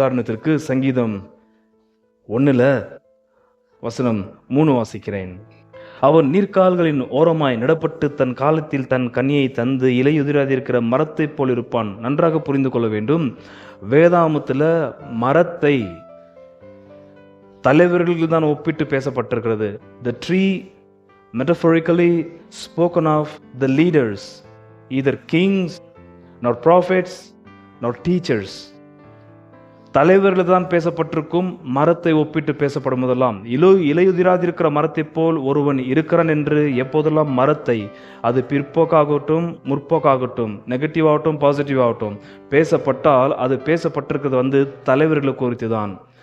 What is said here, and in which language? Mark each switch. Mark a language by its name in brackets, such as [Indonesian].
[Tamil] உதாரணத்திற்கு சங்கீதம் 1 வசனம் 3 வாசிக்கிறேன். அவன் நீர்க்கால்களின் ஓரமாய் நடப்பட்டு தன் காலத்தில் தன் கனியை தந்து இலையுதிராதிருக்கிற மரத்தைப் போல் இருப்பான். நன்றாக புரிந்து கொள்ள வேண்டும். வேதாமத்தில் மரத்தை தலைவர்களுக்கு தான் ஒப்பிட்டு பேசப்பட்டிருக்கிறது. [English] The tree metaphorically spoken of the leaders, either kings, nor prophets, nor teachers. [Tamil] தலைவர்கள் தான் பேசப்பட்டிருக்கும். மரத்தை ஒப்பிட்டு பேசப்படும் போதெல்லாம் இலையுதிராதிருக்கிற மரத்தை போல் ஒருவன் இருக்கிறான் என்று எப்போதெல்லாம் மரத்தை, அது பிற்போக்காகட்டும் முற்போக்காகட்டும், நெகட்டிவ் ஆகட்டும் பாசிட்டிவ் ஆகட்டும் பேசப்பட்டால் அது பேசப்பட்டிருக்கிறது தலைவர்களை குறித்து தான்.